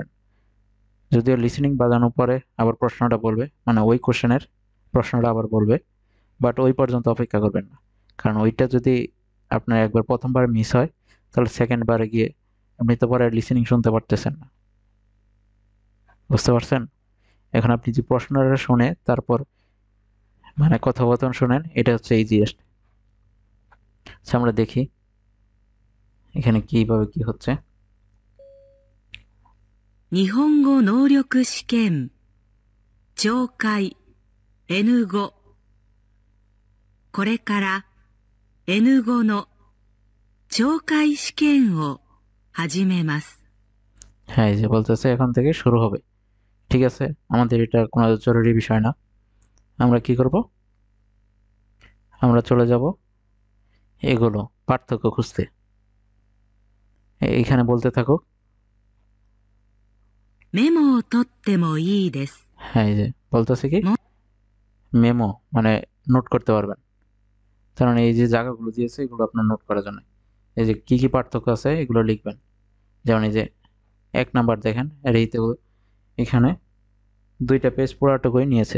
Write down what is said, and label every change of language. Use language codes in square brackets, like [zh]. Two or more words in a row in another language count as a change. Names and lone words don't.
[bn] যদিও লিসেনিং বাজানোর পরে আবার প্রশ্নটা বলবে মানে ওই কোশ্চেনের প্রশ্নটা আবার বলবে, বাট ওই পর্যন্ত অপেক্ষা করবেন না, কারণ ওইটা যদি আপনার একবার প্রথমবার মিস হয় তাহলে সেকেন্ড বারে গিয়ে আপনি তো পরে লিসেনিং শুনতে পারতেছেন না। বুঝতে পারছেন? এখন আপনি যে প্রশ্নটা শুনে তারপর মানে কথোপকথন শুনেন, এটা হচ্ছে ইজিয়েস্ট। আচ্ছা আমরা দেখি এখানে কিভাবে কি হচ্ছে। [ja] 日本語能力試験聴解 N5 これから N5 の聴解試験を始めます。 [bn] হ্যাঁ, এই যে বলতেছে এখন থেকে শুরু হবে। ঠিক আছে, আমাদের এটা কোনো জরুরি বিষয় না। আমরা কি করব, আমরা চলে যাব এগুলো পার্থক্য খুঁজতে। এইখানে বলতে থাকো। [ja] メモを取ってもいいです。 [bn] হ্যাঁ, এই যে বলতেছে কি মেমো মানে নোট করতে পারবেন, কারণ এই যে জায়গাগুলো দিয়েছে এগুলো আপনার নোট করার জন্য। এই যে কি কি পার্থক্য আছে এগুলো লিখবেন। যেমন এই যে 1 নাম্বার দেখেন, আর এইতে এখানে 2টা পেজ পুরাটুকুই নিয়েছে।